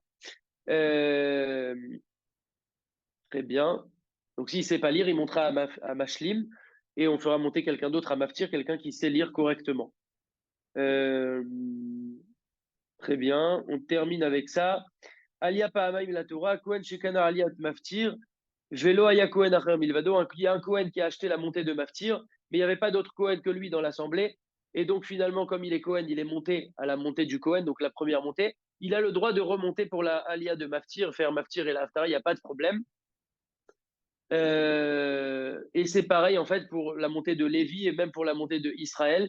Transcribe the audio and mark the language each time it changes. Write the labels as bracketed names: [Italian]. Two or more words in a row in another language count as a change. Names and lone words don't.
[French] Euh, Très bien. Donc s'il ne sait pas lire, il montera à Mashlim et on fera monter quelqu'un d'autre à Maftir, quelqu'un qui sait lire correctement. Euh, Très bien. [Hebrew] On termine avec ça. עלה פעמיים לתורה, כהן שקנה עליית מפטיר, ולא היה כהן אחר מלבדו. [French] Il y a un Kohen qui a acheté la montée de Maftir, mais il n'y avait pas d'autre Kohen que lui dans l'assemblée. Et donc finalement, comme il est Kohen, il est monté à la montée du Kohen, donc la première montée. Il a le droit de remonter pour la Alia de Maftir, faire Maftir et la Haftara, il n'y a pas de problème. Et c'est pareil en fait pour la montée de Lévi et même pour la montée de Israël.